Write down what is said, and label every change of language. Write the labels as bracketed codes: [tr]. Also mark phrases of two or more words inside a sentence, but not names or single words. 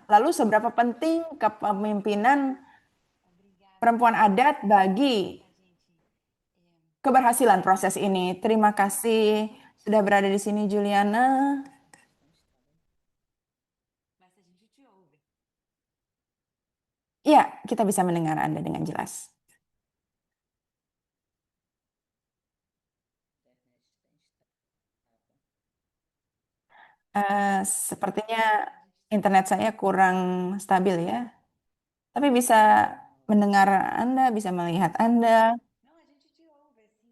[id] Lalu seberapa penting kepemimpinan perempuan adat bagi keberhasilan proses ini? Terima kasih sudah berada di sini Juliana. [pt] mas a gente te ouve. [id] Ya, kita bisa mendengar Anda dengan jelas. Sepertinya internet saya kurang stabil ya. Tapi bisa mendengar Anda, bisa melihat Anda. [pt] Não, a gente te ouve, sim.